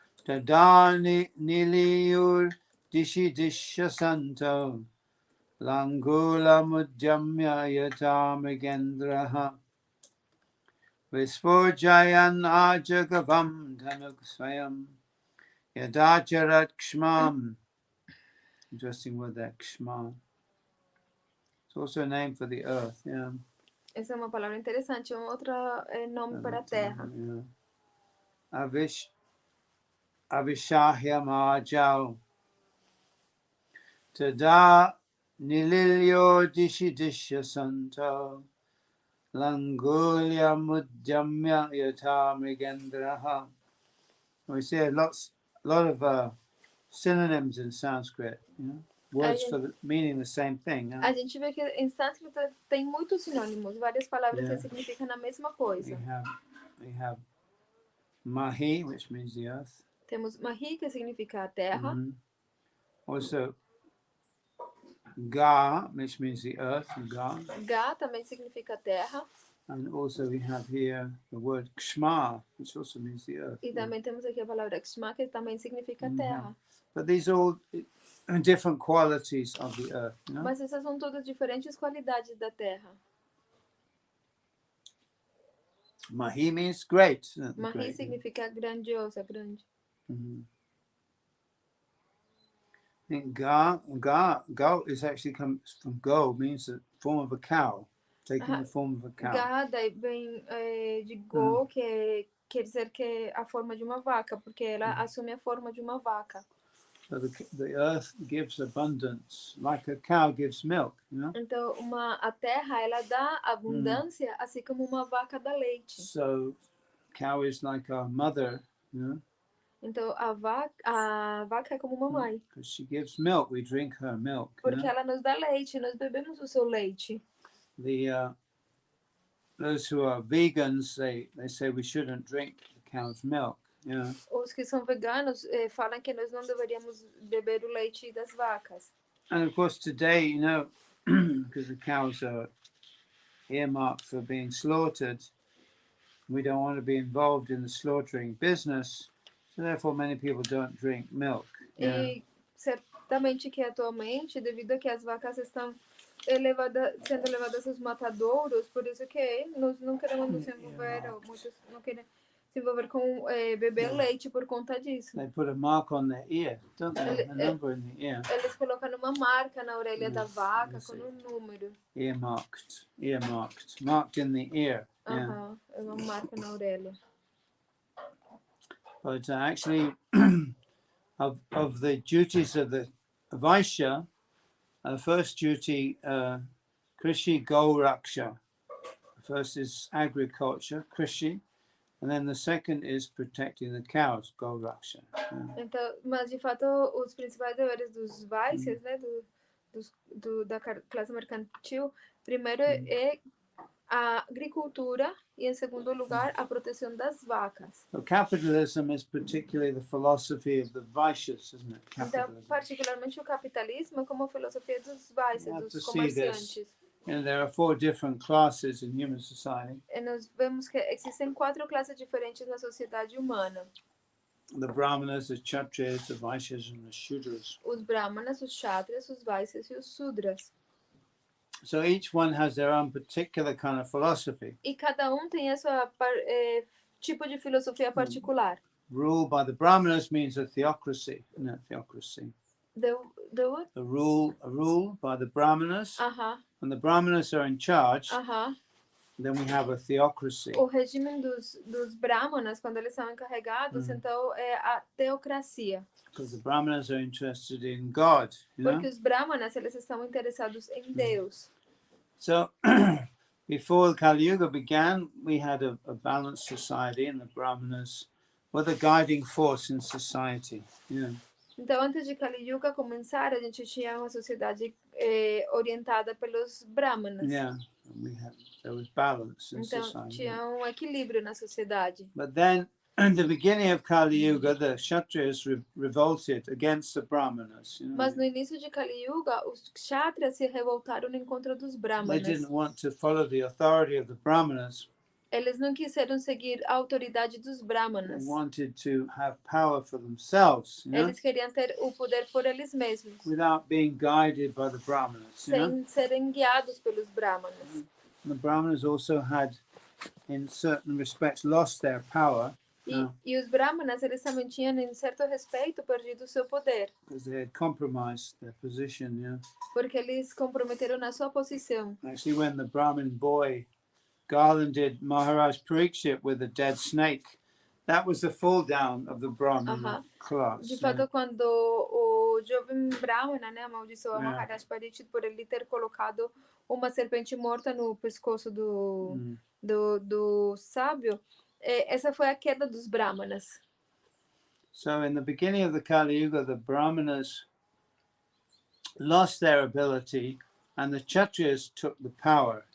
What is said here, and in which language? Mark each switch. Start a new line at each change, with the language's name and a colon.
Sanskrit: Tadani niliyur dishi santo langula mudjamya yatamigendraha. Visvorjayan ajagavam dhanusvayam yadacharat kshmam.
English: Interesting word there, kshma. It's also a name for the earth. Yeah.
Portuguese: Essa é uma palavra interessante, um outro nome para a terra.
English: Yeah.
Sanskrit: Avishahya Majao Tada Nililyo Dishya Santo Langulya Mudjamya Yata Mrigendraha.
English: We see a lot of synonyms in Sanskrit, you know, words meaning the same thing. Yeah?
Portuguese: A gente vê que em sânscrito tem muitos sinônimos, várias palavras que significam a mesma coisa.
English: We have Mahi, which means the earth.
Portuguese: Temos Mahi, que significa a terra.
English: Also, Ga, which means the earth.
Portuguese: Ga também significa terra.
English: And also we have here the word Kshma, which also means the earth.
Portuguese: E também temos aqui a palavra Kshma, que também significa terra.
English: But these are all different qualities of the earth. You know?
Portuguese: Mas essas são todas diferentes qualidades da terra.
English: Mahi means great. Mahi great,
Portuguese: significa grandiosa, grande.
English: I think Ga is actually comes from Go, means the form of a cow, taking the form of a cow.
Portuguese: Ga daí vem de Go, que quer dizer que é a forma de uma vaca, porque ela assume a forma de uma vaca.
English: So the earth gives abundance, like a cow gives milk, you know?
Portuguese: Então, a terra, ela dá abundância, assim como uma vaca dá leite.
English: So, cow is like our mother, you know?
Portuguese: Então, a vaca é como uma mãe.
English: Because she gives milk, we drink her milk.
Portuguese: Porque ela nos dá leite, nós bebemos o seu leite.
English: Those who are vegans, they say we shouldn't drink the cow's milk. Yeah.
Portuguese: Os que são veganos falam que nós não deveríamos beber o leite das vacas.
English: And of course today, you know, because the cows are earmarked for being slaughtered, we don't want to be involved in the slaughtering business, so therefore many people don't drink milk. Yeah.
Portuguese: E certamente que atualmente, devido a que as vacas estão sendo levadas aos matadouros, por isso que nós não queremos nos envolver, ou muitos não querem se envolver com beber leite por conta disso.
English: They put a mark on their ear, don't they? A number in the ear.
Portuguese: Eles colocam uma marca na orelha da vaca com um número.
English: Earmarked, marked in the ear.
Portuguese: Yeah. É uma marca na orelha.
English: But actually, of the duties of the Vaishya, first duty, Krishi Go Raksha. First is agriculture, Krishi, and then the second is protecting the cows, Go Raksha.
Portuguese: Então, mas de fato, os principais deveres dos Vaishyas, né, da classe mercantil, primeiro é a agricultura e, em segundo lugar, a proteção das vacas.
English: So capitalism is particularly the philosophy of the Vaishyas, isn't it?
Portuguese: Então, particularmente o capitalismo é como a filosofia dos Vaishyas, dos comerciantes.
English: And there are 4 different classes in human society.
Portuguese: E nós vemos que existem 4 classes diferentes na sociedade humana.
English: The Brahmanas, the Kshatriyas, the Vaishyas, and the Shudras.
Portuguese: Os Brahmanas, os Kshatriyas, os Vaishyas e os Sudras.
English: So each one has their own particular kind of philosophy.
Portuguese: E cada tem a sua tipo de filosofia particular.
English: Rule by the Brahmanas means a theocracy, no theocracy. The what? A rule by the Brahmanas. When the Brahmanas are in charge, then we have a theocracy.
Portuguese: O regime dos Brahmanas, quando eles são encarregados, então é a teocracia.
English: Because the Brahmanas are interested in God, you know?
Portuguese: Porque os Brahmanas, eles estão interessados em Deus.
English: So, before Kali Yuga began, we had a balanced society, and the Brahmanas were the guiding force in society. Yeah.
Portuguese: Então, antes de Kali Yuga começar, a gente tinha uma sociedade orientada pelos Brahmanas.
English: Yeah, there was balance in
Portuguese: então,
English: society.
Portuguese: Tinha um equilíbrio na sociedade.
English: But then, in the beginning of Kali Yuga, the Kshatriyas revolted against the Brahmanas. You know?
Portuguese: Mas no início de Kali Yuga, os Kshatriyas se revoltaram no encontro dos Brahmanas.
English: They didn't want to follow the authority of the Brahmanas.
Portuguese: Eles não quiseram seguir a autoridade dos Brahmanas.
English: They wanted to have power for themselves. You know?
Portuguese: Eles queriam ter o poder por eles mesmos.
English: Without being guided by the Brahmanas.
Portuguese: Sem serem guiados pelos Brahmanas.
English: The Brahmanas also had, in certain respects, lost their power.
Portuguese: E os brahmanas, eles também tinham, em certo respeito, perdido o seu poder.
English: Because they had compromised their position, yeah.
Portuguese: Porque eles comprometeram na sua posição.
English: Actually, when the Brahmin boy garlanded Maharaj Parikshit with a dead snake, that was the fall down of the Brahmana class.
Portuguese: De fato, quando o jovem brahmana, né, amaldiçoou
English: Yeah.
Portuguese: Maharaj Parikshit por ele ter colocado uma serpente morta no pescoço do sábio, essa foi a queda dos brahmanas.
English: So in the beginning of the Kali Yuga, the Brahmanas lost their ability and the Kshatriyas took the power.